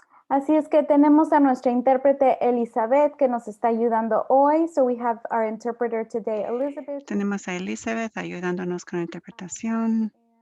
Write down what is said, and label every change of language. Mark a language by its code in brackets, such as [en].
[es] Así es que tenemos a nuestra intérprete Elizabeth que nos está ayudando hoy. [en] So we have our interpreter today, Elizabeth. [es] Tenemos a Elizabeth ayudándonos con la interpretación.